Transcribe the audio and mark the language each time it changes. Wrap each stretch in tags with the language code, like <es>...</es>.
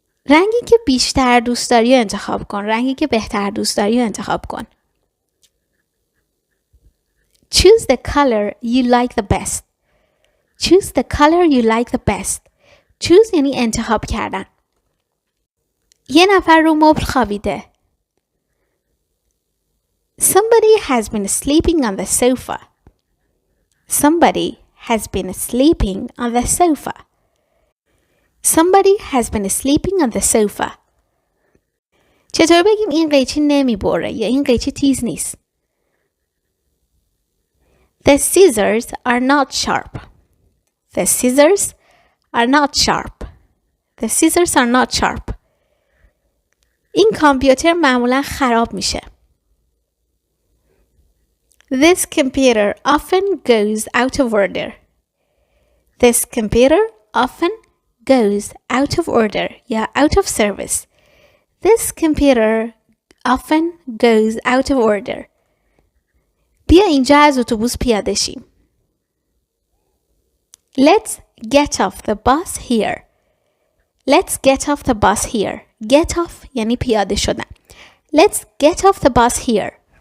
<fa>رنگی که بیشتر دوست داری رو انتخاب کن. رنگی که بهتر دوست داری رو انتخاب کن.</fa> <en>Choose the color you like the best. Choose the color you like the best.</en> <fa>Choose یعنی انتخاب کردن. یه نفر رو مبل خوابیده.</fa> <en>Somebody has been sleeping on the sofa. Somebody has been sleeping on the sofa. Somebody has been sleeping on the sofa.</en> <fa>چطور بگیم این قیچی نمی بره یا این قیچی تیز نیست؟</fa> <en>The scissors are not sharp. The scissors are not sharp. The scissors are not sharp.</en> <fa>این کامپیوتر معمولا خراب میشه.</fa> <en>This computer often goes out of order. This computer often goes out of order</en> <fa>یا</fa> <en>out of service. This computer often goes out of order.</en> <fa>بیا اینجا از اتوبوس پیاده شیم.</fa> <en>Let's get off the bus here. Let's get off the bus here. Get off</en> <fa>یعنی پیاده شدن.</fa> <en>Let's get off the bus here.</en>